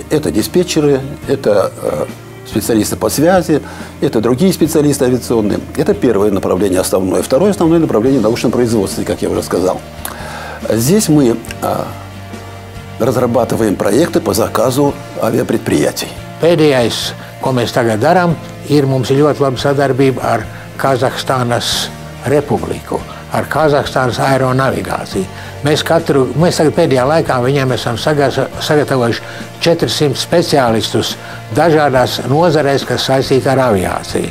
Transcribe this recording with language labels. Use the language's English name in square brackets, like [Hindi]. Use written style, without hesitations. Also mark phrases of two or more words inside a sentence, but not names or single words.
[Russian] Это диспетчеры, это специалисты по связи, это другие специалисты авиационные. Это первое направление основное. Второе основное направление – научное производство, как я уже сказал. Здесь мы разрабатываем проекты по заказу авиапредприятий. [Latvian] Pēdējais, ko mēs tagad darām, mums ir ļoti laba sadarbība ar Kazahstānas Republiku, ar Kazahstānas aeronavigāciju. Mēs tagad pēdējā laikā viņiem esam sagatavojuši 400 speciālistus dažādās nozarēs, kas saistīti ar aviāciju.